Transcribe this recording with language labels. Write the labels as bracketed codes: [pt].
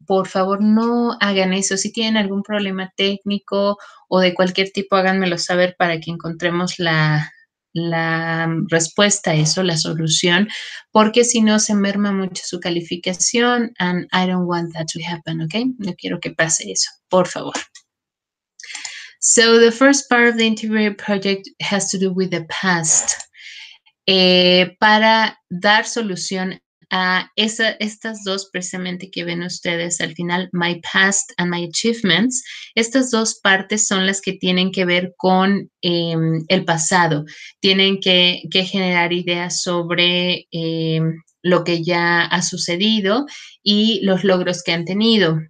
[es] Por favor, no hagan eso. Si tienen algún problema técnico o de cualquier tipo, háganmelo saber para que encontremos la respuesta a eso, la solución, porque si no se merma mucho su calificación [en] and I don't want that to happen, [es] ¿ok? No quiero que pase eso, por favor. [en] So the first part of the integrated project has to do with the past. [es] Para dar solución a estas dos precisamente que ven ustedes al final, [en] my past and my achievements, [es] estas dos partes son las que tienen que ver con el pasado, tienen que generar ideas sobre lo que ya ha sucedido y los logros que han tenido.